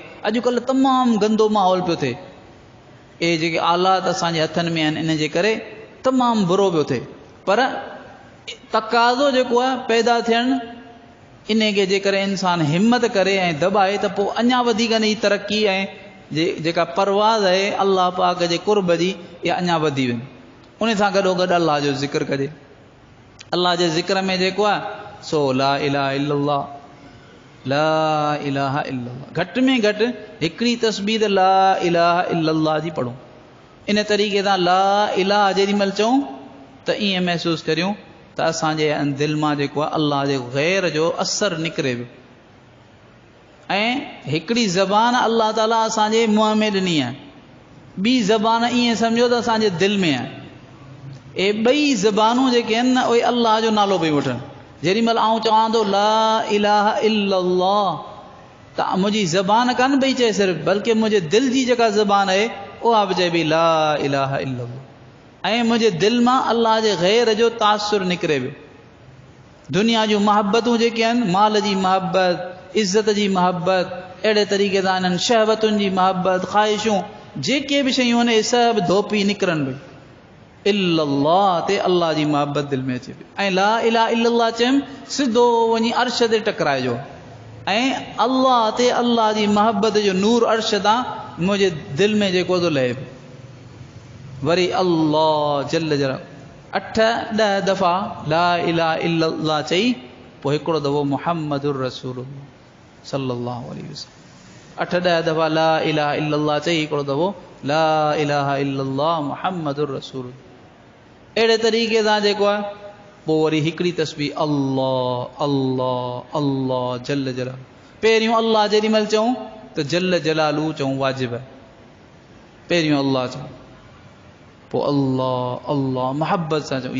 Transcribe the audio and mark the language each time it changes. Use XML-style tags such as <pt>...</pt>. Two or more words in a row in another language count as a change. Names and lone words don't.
<sd>अॼुकल्ह तमामु गंदो माहौल पियो थिए, इहे जेके आलात असांजे हथनि में आहिनि इन जे करे तमामु बुरो पियो थिए, पर तक़ाज़ो जेको आहे पैदा थियणु इन खे जेकॾहिं इंसानु हिमत करे ऐं दॿाए त पोइ अञा वधीक इन जी तरक़ी ऐं जेका परवाज़ आहे अल्लाह पाक जे कुर्ब जी इहा अञा वधी वेंदी। उन सां गॾोगॾु अल्लाह जो ज़िक्र कजे। अल्लाह जे ज़िक्र में जेको आहे सो</sd> <ar>لا إله إلا الله، لا إله إلا الله,</ar> <sd>घटि में घटि हिकिड़ी तस्बीह</sd> <ar>لا إله إلا الله</ar> <sd>जी पढ़ूं। इन तरीक़े सां</sd> <ar>لا إله</ar> <sd>जेॾी महिल चऊं त ईअं महसूसु करियूं त असांजे दिलि मां जेको आहे अल्लाह जे ग़ैर जो असरु निकिरे पियो। ऐं हिकिड़ी ज़बान अल्लाह ताला असांजे मुंहं में ॾिनी आहे, ॿी ज़बान ईअं सम्झो त असांजे दिलि में आहे। ए ॿई ज़बानूं जेके आहिनि न उहे अल्लाह जो नालो पई वठनि। जेॾी महिल आउं चवां थो</sd> <ar>لا إله إلا الله</ar> <sd>त मुंहिंजी ज़बान कान पई चए सिर्फ़ु, बल्कि मुंहिंजे दिलि जी जेका ज़बान आहे उहा बि चए पई</sd> <ar>لا إله إلا الله.</ar> <sd>ऐं मुंहिंजे दिलि मां अल्लाह जे ग़ैर जो तासुरु निकिरे पियो। दुनिया जूं मोहबतूं जेके आहिनि, माल जी मोहबत, इज़त जी मोहबत, अहिड़े तरीक़े सां इन्हनि शहवतुनि जी मोहबत, ख़्वाहिशूं, जेके बि शयूं आहिनि सभु धोपी निकिरनि पई। इल्लल्लाह ते अल्लाह जी मोहबत दिलि में अचे पई। ऐं</sd> <ar>لا إله إلا الله</ar> <sd>चयमि सिधो वञी अर्श ते टकराइजो ऐं अल्लाह ते अल्लाह जी मोहबत जो नूर अर्श तां मुंहिंजे दिलि में जेको थो लहे पियो। वरी अल्लाह</sd> <ar>جل جلاله</ar> <sd>8-10 दफ़ा</sd> <ar>لا إله إلا الله</ar> <sd>चई, पोइ हिकिड़ो दफ़ो</sd> <ar>محمد رسول الله صلى الله عليه وسلم</ar> <sd>8-10 दफ़ा</sd> <ar>لا إله إلا الله</ar> <sd>चई, हिकिड़ो दफ़ो</sd> <ar>لا إله إلا الله محمد رسول الله.</ar> <sd>अहिड़े तरीक़े सां जेको आहे पोइ वरी हिकिड़ी तस्बीह</sd> <ar>الله الله الله جل جلاله.</ar> <sd>पहिरियों अल्लाह जेॾी महिल चऊं त</sd> <ar>جل جلاله</ar> <sd>चऊं वाजिब आहे, पहिरियों अल्लाह चऊं, पोइ अल्लाह अल्लाह मोहब्बत सां चऊं।</sd>